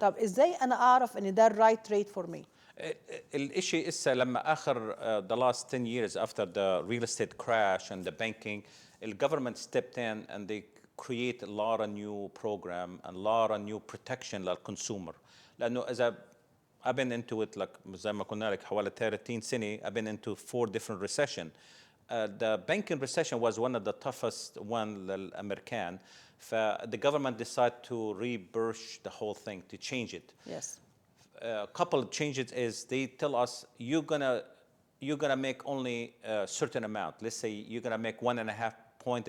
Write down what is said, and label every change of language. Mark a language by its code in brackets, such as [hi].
[ar] طب ازاي انا اعرف ان ده الرايت ريت فور مي؟ الاشي إسا لما آخر [en] the last 10 years after the real estate crash and the banking, the government stepped in and they create a lot of new program and a lot of new protection للconsumer. [ar] لأنه إذا [en] I've been into it like [ar] زي ما قلنا لك حوالي 30 سنة. [en] I've been into 4 different recession. The banking recession was one of the toughest one للأمريكان. The government decided to rebirth the whole thing, to change it. Yes. A couple of changes is they tell us you're gonna you're gonna make only a certain amount. Let's say you're gonna make 1.5 point.